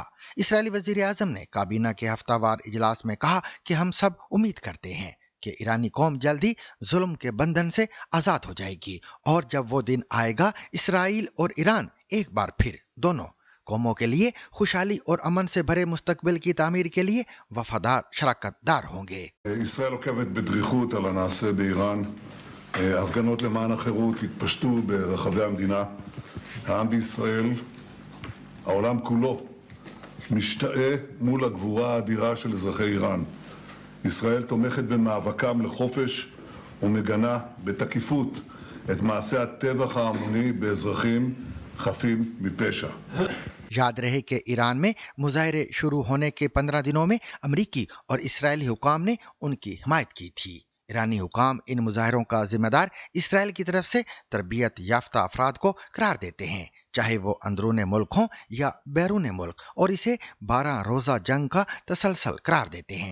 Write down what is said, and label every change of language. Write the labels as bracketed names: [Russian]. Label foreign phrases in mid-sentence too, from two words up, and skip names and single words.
[Urdu] اسرائیلی وزیر اعظم نے کابینہ کے ہفتہ وار اجلاس میں کہا کہ ہم سب امید کرتے ہیں کہ ایرانی قوم جلد ہی ظلم کے بندھن سے آزاد ہو جائے گی اور جب وہ دن آئے گا اسرائیل اور ایران ایک بار پھر دونوں قوموں کے لیے خوشحالی اور امن سے بھرے مستقبل کی تعمیر کے لیے وفادار شراکت دار ہوں گے. [Hebrew] ישראל עוקבת בדריכות על הנעשה באיראן. הפגנות למען החירות התפשטו ברחבי המדינה. העם בישראל, העולם כולו, משתאה מול הגבורה האדירה של אזרחי איראן. ישראל תומכת במאבקם לחופש ומגנה בתקיפות את מעשה הטבח ההמוני באזרחים חפים מפשע. [Urdu] یاد رہے کہ ایران میں مظاہرے شروع ہونے کے 15 دنوں میں امریکی اور اسرائیلی حکام نے ان کی حمایت کی تھی. ایرانی حکام ان مظاہروں کا ذمہ دار اسرائیل کی طرف سے تربیت یافتہ افراد کو قرار دیتے ہیں، چاہے وہ اندرون ملک ہوں یا بیرون ملک، اور اسے 12 روزہ جنگ کا تسلسل قرار دیتے ہیں.